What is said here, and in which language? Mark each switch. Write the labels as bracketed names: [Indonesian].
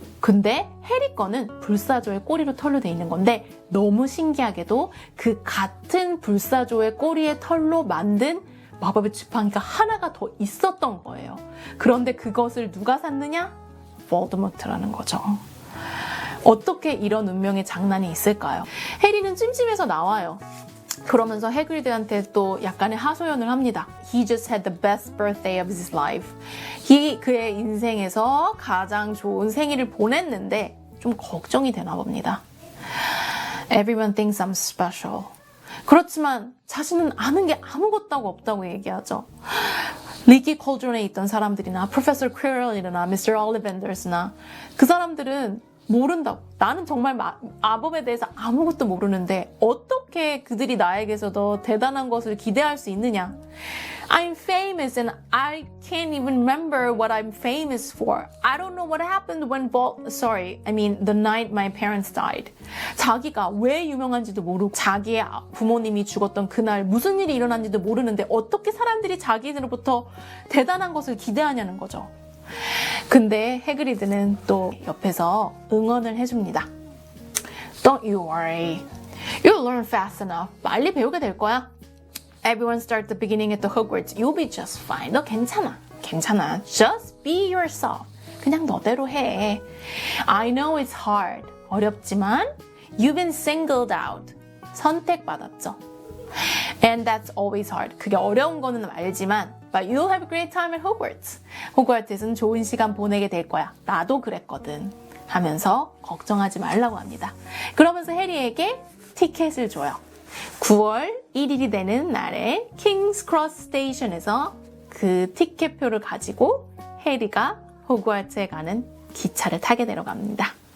[Korean] 근데 해리 거는 불사조의 꼬리로 털로 돼 있는 건데 너무 신기하게도 그 같은 불사조의 꼬리의 털로 만든 마법의 지팡이가 하나가 더 있었던 거예요. 그런데 그것을 누가 샀느냐? 볼드모트라는 거죠. 어떻게 이런 운명의 장난이 있을까요? 해리는 찜찜해서 나와요. 그러면서 해그리드한테 또 약간의 하소연을 합니다. [English] He just had the best birthday of his life. [Korean] 그의 인생에서 가장 좋은 생일을 보냈는데 좀 걱정이 되나 봅니다. [English] Everyone thinks I'm special. [Korean] 그렇지만 자신은 아는 게 아무것도 없다고 얘기하죠. 리키 콜드론에 있던 사람들이나 프로페서 퀴럴이나 미스터 올리벤더스나 그 사람들은 모른다고. 나는 정말 마법에 대해서 아무것도 모르는데 어떻게 그들이 나에게서 더 대단한 것을 기대할 수 있느냐. [English] I'm famous and I can't even remember what I'm famous for. I don't know what happened when the night my parents died. [Korean] 자기가 왜 유명한지도 모르고 자기의 부모님이 죽었던 그날 무슨 일이 일어난지도 모르는데 어떻게 사람들이 자기들로부터 대단한 것을 기대하냐는 거죠. 근데 해그리드는 또 옆에서 응원을 해줍니다. [English] Don't you worry. You'll learn fast enough. [Korean] 빨리 배우게 될 거야. [English] Everyone start the beginning at the Hogwarts. You'll be just fine. [Korean] 너 괜찮아. [English] Just be yourself. [Korean] 그냥 너대로 해. [English] I know it's hard. [Korean] 어렵지만 [English] you've been singled out. [Korean] 선택받았죠. [English] And that's always hard. [Korean] 그게 어려운 거는 알지만 [English] But you'll have a great time at Hogwarts. [Korean] 호그와트에서는 좋은 시간 보내게 될 거야. 나도 그랬거든. 하면서 걱정하지 말라고 합니다. 그러면서 해리에게 티켓을 줘요. 9월 1일이 되는 날에 킹스 크로스 스테이션에서 그 티켓표를 가지고 해리가 호그와트에 가는 기차를 타게 되러 갑니다.